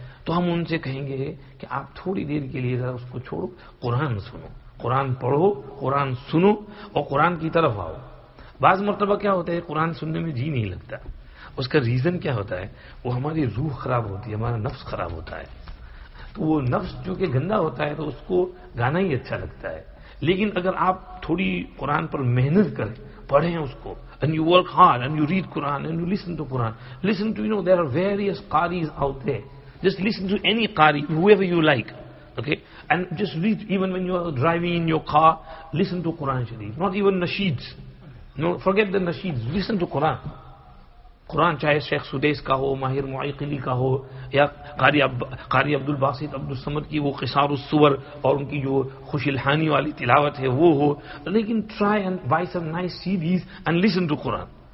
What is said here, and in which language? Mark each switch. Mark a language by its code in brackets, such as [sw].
[hi] तो हम उनसे कहेंगे कि आप थोड़ी देर के लिए जरा उसको छोड़ो, कुरान सुनो, कुरान पढ़ो, कुरान सुनो और कुरान की तरफ आओ. बाज मरतबा क्या होता है, कुरान सुनने में जी नहीं लगता. उसका रीजन क्या होता है? वो हमारी रूह खराब होती है, हमारा नफ्स खराब होता है. तो वो नफ्स जो कि गंदा होता है तो उसको गाना ही अच्छा लगता है. लेकिन अगर आप थोड़ी कुरान पर मेहनत करें, पढ़ें उसको, [en] and you work hard and you read Quran and you listen to Quran, listen to, there are various qaris out there. Just listen to any qari, whoever you like, okay, and just read. Even when you are driving in your car, listen to Quran Sharif, not even nasheeds. No, forget the nasheeds, listen to Quran. [hi] Quran चाहे शेख सुदेस का हो, माहिर मुआइकिली का हो, या कारी अब्दुल बासित अब्दुल समद की वो क़िसारुस सुवर और उनकी जो खुशिलहानी वाली तिलावत है वो हो, लेकिन [en] Try and buy some nice CDs and listen to Quran.